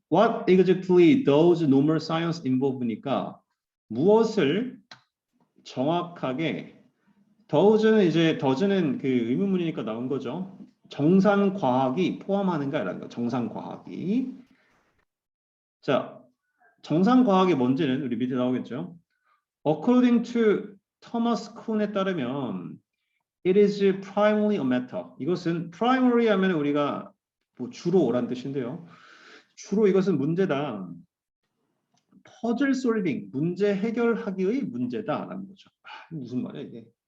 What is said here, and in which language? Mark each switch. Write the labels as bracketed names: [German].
[English] What exactly does normal science involve [Korean] 니까 무엇을 정확하게 does는 그 의문문이니까 나온 거죠. 정상 과학이 포함하는가라는 거. 정상 과학이. 자, 정상 과학이 뭔지는 우리 밑에 나오겠죠. [English] According to Thomas Kuhn [Korean] 에 따르면 [English] it is primarily a matter. [Korean] 이것은 primary 하면 우리가 뭐 주로란 뜻인데요. 주로 이것은 문제다. 퍼즐 솔빙, 문제 해결하기의 문제다라는 거죠. 무슨 말이야 이게?